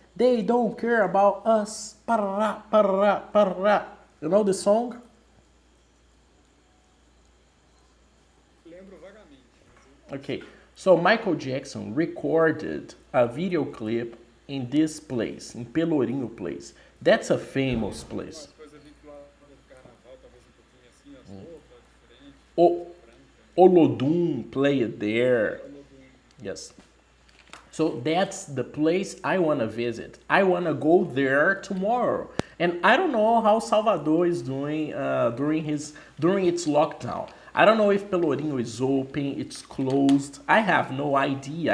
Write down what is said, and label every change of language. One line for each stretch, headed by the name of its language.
English: They don't care about us. Parará, parará, parará. You know the song?
Portuguese: Lembro vagamente.
English: Okay, so Michael Jackson recorded a video clip in this place, in Pelourinho Place. That's a famous place.
Portuguese: Alguma coisa vinculada ao carnaval, talvez um pouquinho assim, as roupas diferentes, O branca.
English: Olodum played there.
Portuguese: É, Olodum.
English: Yes. So that's the place I want to visit. I want to go there tomorrow. And I don't know how Salvador is doing during its lockdown. I don't know if Pelourinho is open, it's closed. I have no idea.